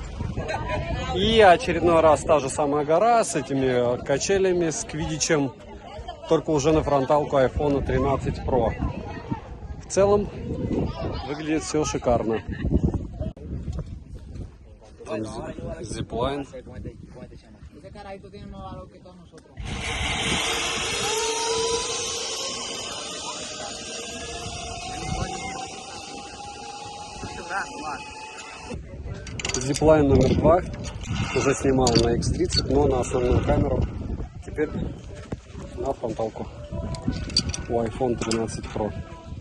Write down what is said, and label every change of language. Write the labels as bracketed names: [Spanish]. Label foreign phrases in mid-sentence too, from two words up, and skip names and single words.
[Russian] И очередной раз та же самая гора с этими качелями, с квидичем, только уже на фронталку iPhone 13 Pro. В целом выглядит все шикарно. Там зиплайн. [Spanish] Ese carajito tiene más valor que todos nosotros. [Russian] Зиплайн номер 2. Уже снимал на X30, но на основную камеру. Теперь на фронталку у iPhone 13 Pro.